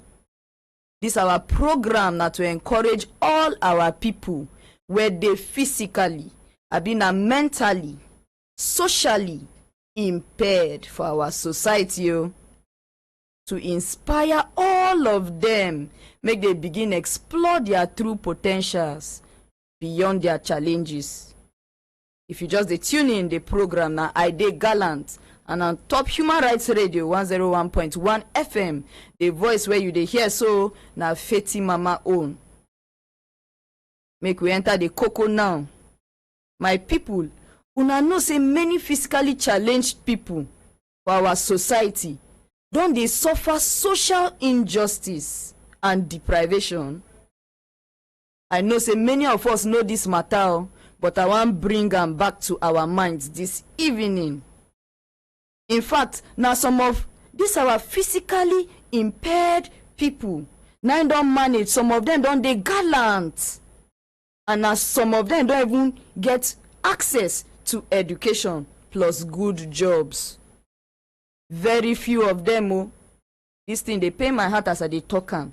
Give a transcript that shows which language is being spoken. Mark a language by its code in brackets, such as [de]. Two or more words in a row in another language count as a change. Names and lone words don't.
[pcm] This our program now to encourage all our people where they physically, mentally, socially impaired for our society. To inspire all of them, make they begin explore their true potentials beyond their challenges. If you just tune in the program now, I Dey Gallant, and on top Human Rights Radio 101.1 FM, the voice where you dey hear so na Feti Mama own. Make we enter the cocoa now. My people, una know say many physically challenged people for our society don dey suffer social injustice and deprivation. I know say many of us know this matter, but I wan bring am back to our minds this evening. In fact, now some of these our physically impaired people now don manage, some of them don dey gallant, and as some of them don't even get access to education plus good jobs. Very few of them, this thing they pay my heart as I dey talk am.